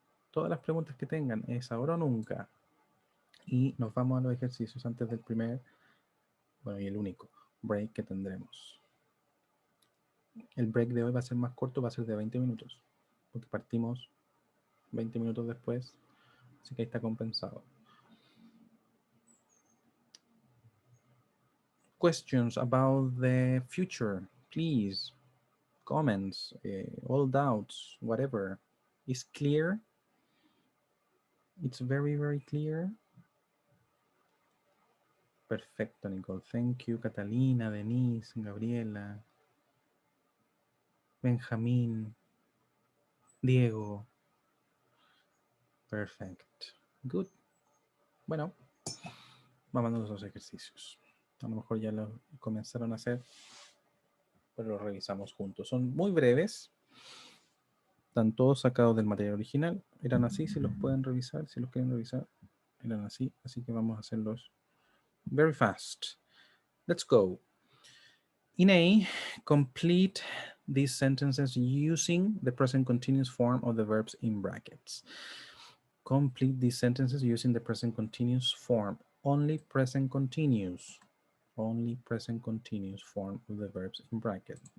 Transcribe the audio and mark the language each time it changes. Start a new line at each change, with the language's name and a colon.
Spanish: Todas las preguntas que tengan, es ahora o nunca. Y nos vamos a los ejercicios antes del primer, bueno, y el único break que tendremos. El break de hoy va a ser más corto, va a ser de 20 minutos, porque partimos 20 minutos después, así que ahí está compensado.
English: Questions about the future, please. Comments, all doubts, whatever. Is clear? It's very, very clear.
Spanish: Perfecto,
English: Nicole. Thank you, Catalina, Denise, Gabriela, Benjamín, Diego. Perfect. Good.
Spanish: Bueno, vamos a los ejercicios. A lo mejor ya lo comenzaron a hacer, pero lo revisamos juntos. Son muy breves. Están todos sacados del material original. Eran así, si los pueden revisar, si los quieren revisar. Eran así, así que vamos a hacerlos
English: very fast. Let's go. In A, complete these sentences using the present continuous form of the verbs in brackets. Complete these sentences using the present continuous form. Only present continuous. Only present continuous form of the verbs in bracket.